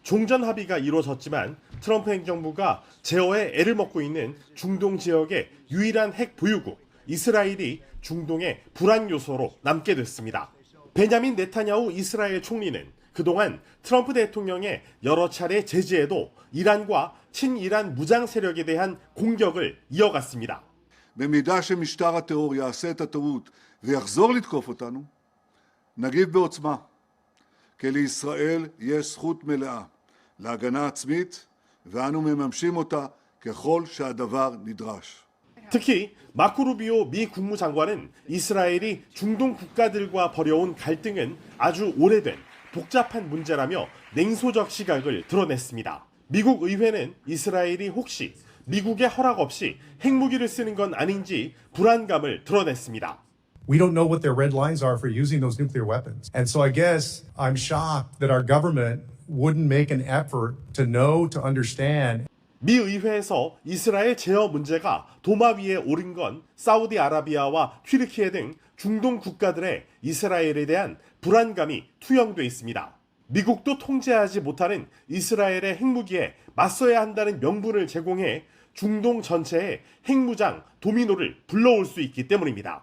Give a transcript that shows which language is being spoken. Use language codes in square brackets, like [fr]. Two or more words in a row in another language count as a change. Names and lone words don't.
[ko] 종전 합의가 이루어졌지만 트럼프 행정부가 제어에 애를 먹고 있는 중동 지역의 유일한 핵 보유국 이스라엘이 중동의 불안 요소로 남게 됐습니다. 베냐민 네타냐후 이스라엘 총리는 그동안 트럼프 대통령의 여러 차례 제지에도 이란과 친이란 무장 세력에 대한 공격을 이어갔습니다. [he] במידה שמשטר הטרור יעשה את הטעות ויחזור לתקוף אותנו, נגיב בעוצמה. כי לישראל יש זכות מלאה להגנה עצמית, ואנו מממשים אותה ככל שהדבר נדרש. [ko] 특히 마코 루비오 미 국무장관은 이스라엘이 중동 국가들과 벌여온 갈등은 아주 오래된 복잡한 문제라며 냉소적 시각을 드러냈습니다. 미국 의회는 이스라엘이 혹시 미국의 허락 없이 핵무기를 쓰는 건 아닌지 불안감을 드러냈습니다. [en] We don't know what their red lines are for using those nuclear weapons. And so I guess I'm shocked that our government wouldn't make an effort to know, to understand. [ko] 미 의회에서 이스라엘 제어 문제가 도마 위에 오른 건 사우디아라비아와 튀르키예 등 중동 국가들의 이스라엘에 대한 불안감이 투영돼 있습니다. 미국도 통제하지 못하는 이스라엘의 핵무기에 맞서야 한다는 명분을 제공해 중동 전체에 핵무장 도미노를 불러올 수 있기 때문입니다.